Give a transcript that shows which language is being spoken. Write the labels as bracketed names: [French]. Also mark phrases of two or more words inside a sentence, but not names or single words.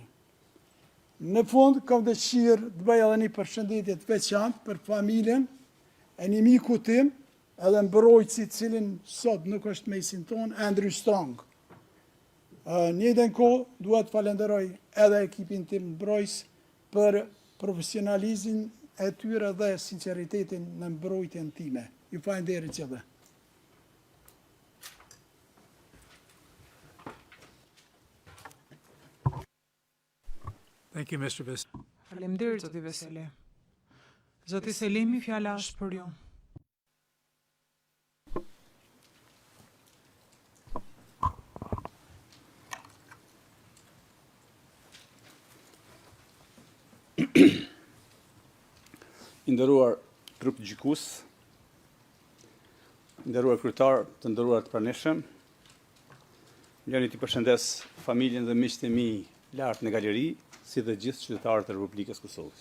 [Albanian] Në fund, kam dëshirë të bëj edhe një përshëndetje të veçantë për familjen e një miku tim, edhe mbrojtësi cilin sot nuk është mesin ton, Andrew Strong. Njëjtën kohë, dua të falenderoj edhe ekipin tim mbrojtës për profesionalizmin e tyre dhe sinqeritetin në mbrojtjen time. Ju falenderoj gjithë. [English] Thank you, Mr. Veseli. [Albanian] Faleminderit, zoti Veseli. Zoti Selimi, fjala është për ju. I nderuar trup gjykues, nderuar kryetar, të nderuar të pranishëm, lejoni të përshëndes familjen dhe miqtë e mi lart në galeri, si dhe gjithë qytetarët e Republikës Kosovës.